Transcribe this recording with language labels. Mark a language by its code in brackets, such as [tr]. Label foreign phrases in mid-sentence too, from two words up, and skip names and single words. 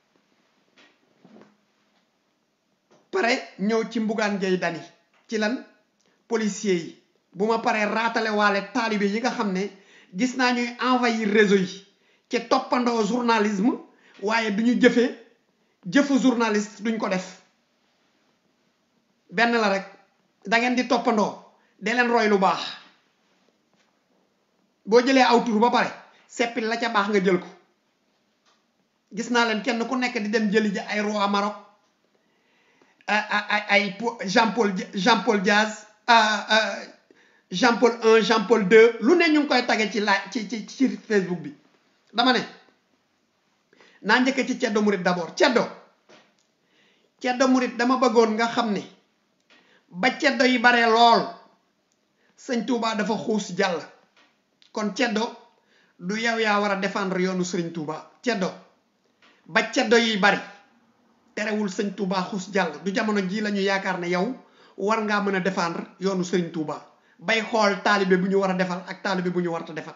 [wo] pare ñëw ci mbugaan gay dani ci lan policier yi bu ma paree raatale waale taalibe yi nga xam ne gis naa ñuy [fr] envahir réseau [wo] yi ci toppandoo journalisme waaye duñu jëfu journaliste duñ ko def benn la rek da ngeen di toppandoo de leen roy lu baax boo jëlee aw tur ba pare seppil la ca baax nga jël ko gis naa leen kenn ku nekk di dem jëli ji ay roi Maroc ay Jean Paul Diaz Jean Paul I Jean Paul II lu ne ñu ngi koy tage ci Facebook bi dama ne naa njëkk ci ceddo murit d'abord ceddo murit dama bëggoon nga xam ne ba ceddo yi bare lool sëñ Touba dafa xuus jàll kon ceddo du yow yaa war a défendre yoonu sëriñ Touba ceddo ba ceddo yi bari terewul sëñ Touba xuus jàll du jamono ji lañu yaakaar ne yow war ngaa mën a défendre yoonu sëriñ Touba bay xool taalibe bu ñu war a defal ak taalibe bu ñu warta defal.